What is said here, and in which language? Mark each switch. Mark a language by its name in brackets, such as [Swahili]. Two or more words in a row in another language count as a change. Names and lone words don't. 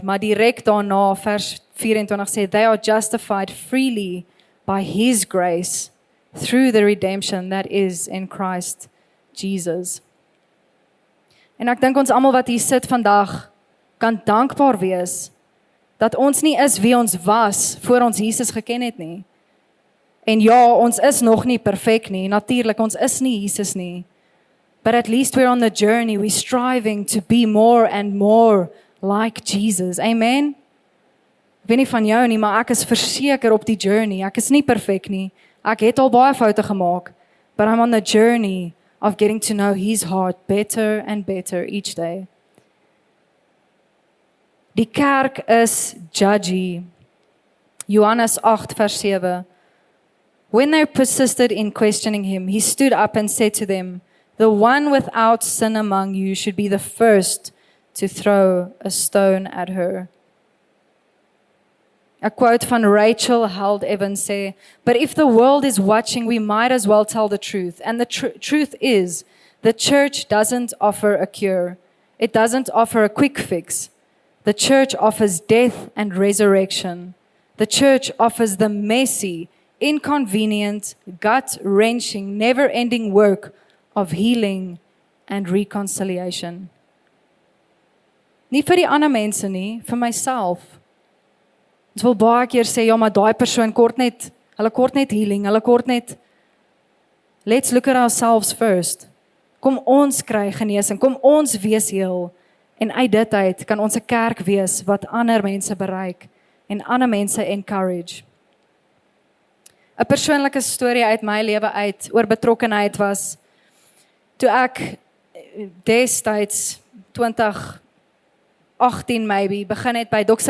[Afrikaans] Maar direk daarna, vers 24 sê, [English] they are justified freely by His grace through the redemption that is in Christ Jesus. [Afrikaans] En ek dink ons almal wat hier sit vandag kan dankbaar wees dat ons nie is wie ons was voor ons Jesus geken het nie. En ja, ons is nog nie perfek nie. Natuurlik, ons is nie Jesus nie. [English] But at least we're on the journey. We're striving to be more and more like Jesus. Amen? [Afrikaans] Ek weet nie van jou nie, maar ek is verseker op die journey. Ek is nie perfek nie. Ek het al baie foute gemaak. [English] But I'm on the journey of getting to know His heart better and better each day. [Afrikaans] Die kerk is judgy. Johannes 8 vers 7. [English] When they persisted in questioning him, he stood up and said to them, "The one without sin among you should be the first to throw a stone at her." A quote van Rachel Held Evans say, "But if the world is watching, we might as well tell the truth. And the truth is, the church doesn't offer a cure. It doesn't offer a quick fix. The church offers death and resurrection. The church offers the messy, inconvenient, gut-wrenching, never-ending work of healing and reconciliation." [Afrikaans] Nie vir die ander mense nie, vir myself. Ons wil baie keer sê, ja, maar daai persoon hulle kort net healing, hulle kort net, [English] let's look at ourselves first. [Afrikaans] Kom ons kry genesing, kom ons wees heel, en uit dit uit kan ons 'n kerk wees wat ander mense bereik, en ander mense encourage. 'n Persoonlike storie uit my lewe uit, oor betrokkenheid was, toe ek destyds 2018 maybe, begin het by Dr.